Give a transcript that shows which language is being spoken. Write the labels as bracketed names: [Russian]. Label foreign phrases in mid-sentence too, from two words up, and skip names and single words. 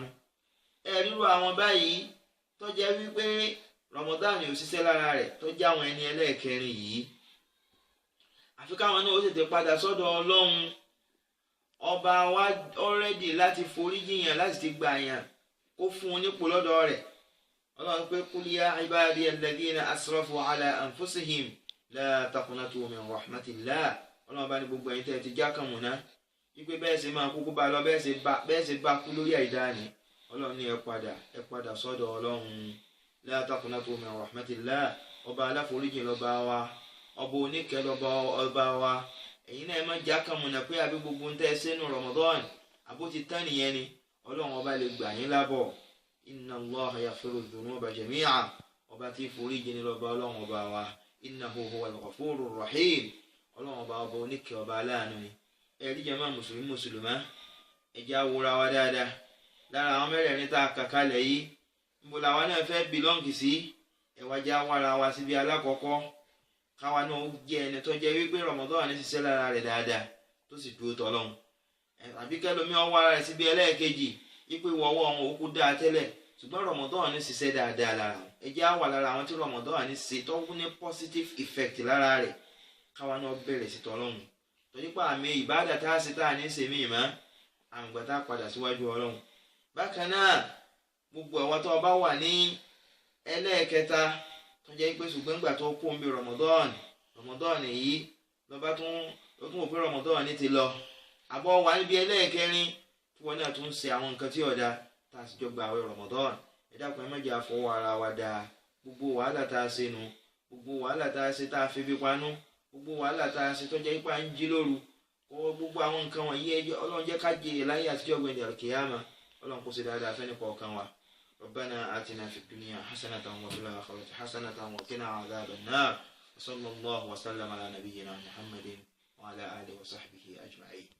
[Yoruba] Ríru àwọn báyìí tó jẹ́ wípé Ramadan ò ṣiṣẹ́ lára rẹ̀ tó jẹ́ àwọn ẹni ẹlẹ́ẹ̀kẹrin yìí. Àfi káwọn náà ó tètè padà sọ́dọ̀ Ọlọ́run. Ọba wa already láti forí jiyàn láti ti gbà yàn kó fún un nípò lọ́dọ̀ rẹ̀. Ọlọ́run pé [Arabic] قل يا عبادي الذين أسرفوا على أنفسهم لا تقنطوا من رحمة الله. [Yoruba] Ọlọ́run bá ní gbogbo ẹ̀yin tẹ́ ti já kàn múná wípé bẹ́ẹ̀ ṣe máa kúkú bá lọ bẹ́ẹ̀ ṣe bá kú lórí àìdá ni. Ọlọ́run ní ẹ padà sọ́dọ̀ Ọlọ́run. [Arabic] لا تقنطوا من رحمة الله. [Yoruba] Ọba aláforíjìn lọ́ba wa, ọba oníkẹ́ lọ́ba wa. Ẹ̀yin náà ẹ má já kàn múná pé àbí gbogbo ń tẹ́ sínú Ramadan àbó ti tán nìyẹn ni. Ọlọ́run ọba lè gbà yín lábọ̀. [Arabic] إن الله يغفر الذنوب جميعا. [Yoruba] Ọba tí foríjìn ni lọ́ba Ọlọ́run ọba wa. [Arabic] إنه هو الغفور الرحيم. [Yoruba] Ọlọ́run ọba oníkẹ́ ọba aláàánú ni. Ẹ̀rí jàmáà mùsùlùmá ẹ jẹ́ á wòra wa dáadáa. Lára àwọn mẹ́rẹ̀ẹ̀rin tá a kà kalẹ̀ yìí níbo làwa náà fẹ́ bìlọ́ǹgì sí. Ẹ wá jẹ́ á wára wa síbi alákọ̀ọ́kọ́. Káwa náà jẹ́ ẹni tó jẹ́ wípé Ramadan ní ṣiṣẹ́ lára rẹ̀ dáadáa tó sì dúró tọ́lọ́hun. Àbí kẹ́lómi ó wá rẹ̀ síbi ẹlẹ́ẹ̀kejì wípé wọ́wọ́ wọn òkú dáa tẹ́lẹ̀ ṣùgbọ́n Ramadan ní ṣiṣẹ́ dáadáa lára. Ẹ jẹ́ á wà lára àwọn tí Ramadan ní ṣe tó ní [English] positive effect [Yoruba] lára rẹ̀. Káwa náà bẹ̀rẹ̀ sí tọ́lọ́hun. Torí pé àmì ìbádà tá a ṣe tá a ní ṣe mí mọ́ àmùgbà tá a padà síwájú Ọlọ́run. Bákan náà gbogbo àwọn tó bá wà ní ẹlẹ́ẹ̀kẹta tó jẹ́ pé ṣùgbọ́n ìgbà tó kó ń bí Ramadan yìí lọ́ba tún wò pé Ramadan ní ti lọ. Àbọ̀ wà níbi ẹlẹ́ẹ̀kẹrin tí wọ́n náà tún ṣe àwọn nǹkan tí ọ̀dà tá a sì jọ gba àwẹ̀ Ramadan. Ẹ dákun ẹ má jẹ́ àfọwọ́ ara wa dáa. Gbogbo wàhálà tá a ṣe nu, gbogbo wàhálà tá a ṣe tá a fi bí panú, gbogbo wàhálà tá a ṣe tó jẹ́ ipa ń jí lóru, gbogbo àwọn nǹkan wọ̀nyí Ọlọ́run jẹ́ ká jẹ láyé àtijọ́ gbẹ̀dẹ̀ al-qiyama. Ọlọ́run kó ṣe dáadáa fẹ́ni kọ̀ọ̀kan wa. [Arabic] ربنا آتنا في الدنيا حسنة وفي الآخرة حسنة وقنا عذاب النار. وصلى الله وسلم على نبينا محمد وعلى آله وصحبه أجمعين.